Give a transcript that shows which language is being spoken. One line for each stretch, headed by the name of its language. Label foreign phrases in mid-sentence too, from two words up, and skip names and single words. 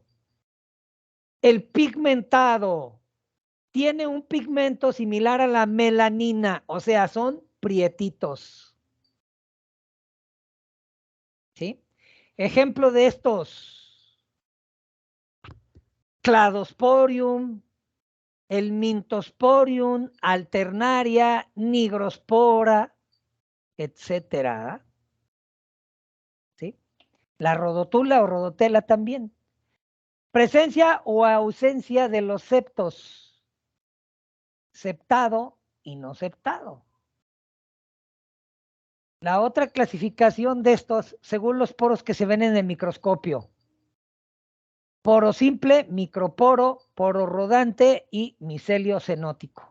Spanish: El pigmentado tiene un pigmento similar a la melanina, o sea, son prietitos. ¿Sí? Ejemplo de estos: cladosporium, el mintosporium, alternaria, nigrospora, etcétera. ¿Sí? La rodotula o rodotela también. Presencia o ausencia de los septos. Septado y no septado. La otra clasificación de estos, según los poros que se ven en el microscopio: poro simple, microporo, poro rodante y micelio cenótico.